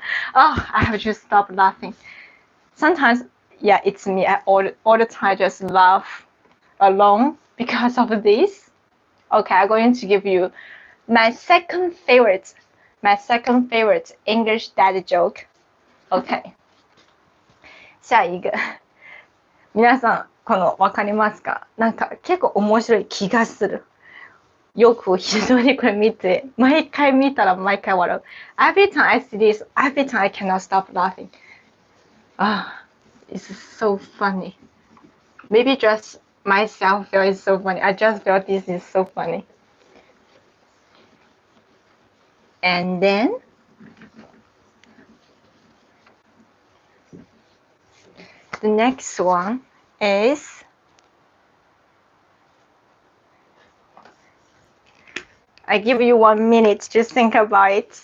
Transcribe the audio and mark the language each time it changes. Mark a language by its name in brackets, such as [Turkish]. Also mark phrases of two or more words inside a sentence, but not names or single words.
[English] Oh, I have to stop laughing. Sometimes, yeah, it's me. I all the time just laugh alone because of this. Okay, I'm going to give you my second favorite English dad joke. [Chinese] Okay. 下一个。 [Japanese] 皆さん、このわかりますか？なんか結構面白い気がする。よく人にこれ見て、毎回見たら毎回笑う。 [English] Every time I see this, every time I cannot stop laughing. Ah, it's so funny. Maybe just myself feel it's so funny. I just feel this is so funny. And then the next one is I give you 1 minute to think about it.